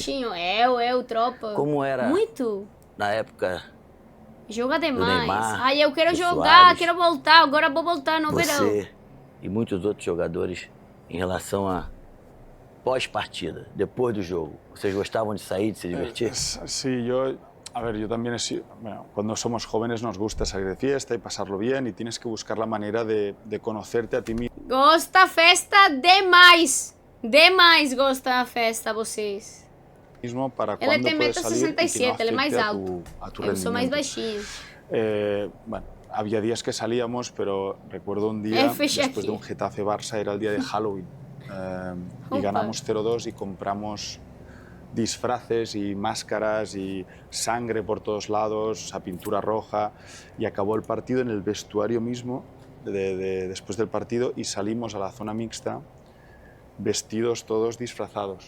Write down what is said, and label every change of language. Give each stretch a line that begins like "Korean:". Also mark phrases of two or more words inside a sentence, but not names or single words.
Portuguese: baixinho? Eu, tropa. Como era Muito. na época Joga demais. Neymar, Ai, eu quero do jogar, Suárez, quero voltar. Agora vou voltar no verão. você e muitos outros jogadores em relação a pós-partida, depois do jogo? Vocês gostavam de sair, de se divertir?
Spanish: Sí, a ver, yo también he sido, bueno, cuando somos jóvenes nos gusta salir de fiesta y pasarlo bien y tienes que buscar la manera de conocerte a ti
Portuguese: Gosta festa demais. Demais gosta da festa, vocês.
Spanish: mismo para
Portuguese: Ele
Spanish: cuándo
Portuguese: tem
Spanish: puedes salir y que no
Portuguese: 1,67 m, ele é mais
Spanish: afecte
Portuguese: alto.
Spanish: a tu
Portuguese: Eu sou mais
Spanish: rendimiento.
Portuguese: baixinha.
Spanish: Bueno, había días que salíamos, pero recuerdo un día,
Portuguese: Fechei
Spanish: después de
Portuguese: aqui.
Spanish: un Getafe-Barça, era el día de Halloween, y
Portuguese: Opa.
Spanish: ganamos 0-2 y compramos disfraces y máscaras y sangre por todos lados, o sea, pintura roja, y acabó el partido en el vestuario mismo, después del partido, y salimos a la zona mixta vestidos todos disfrazados.